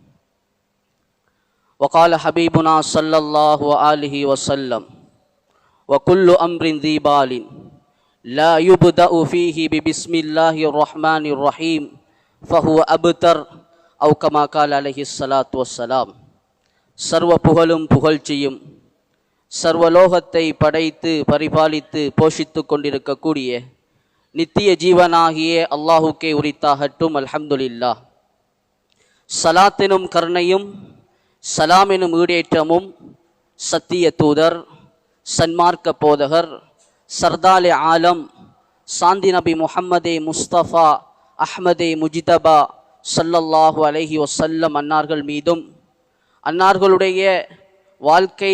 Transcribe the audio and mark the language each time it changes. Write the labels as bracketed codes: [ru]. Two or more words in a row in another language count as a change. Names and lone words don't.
[ar] وقال حبيبنا صلى الله عليه وسلم: وكل أمر ذي بال لا يبدأ فيه ببسم الله الرحمن الرحيم فهو أبتر، أو كما قال عليه الصلاة والسلام. [ta] சர்வ புகழும் புகழ்ச்சியும் சர்வலோகத்தை படைத்து பரிபாலித்து போஷித்து கொண்டிருக்கக்கூடிய நித்திய ஜீவனாகிய அல்லாஹுக்கே உரித்தாகட்டும். அல்ஹம்துலில்லாஹ். சலாத்தினும் கருணையும் சலாமெனும் ஈடேற்றமும் சத்திய தூதர், சன்மார்க்க போதகர், சர்தாலே ஆலம், சாந்தி நபி முஹம்மதே முஸ்தபா அஹ்மதே முஜிதபா [ar] صلى الله عليه وسلم [ta] அன்னார்கள் மீதும், அன்னார்களுடைய வாழ்க்கை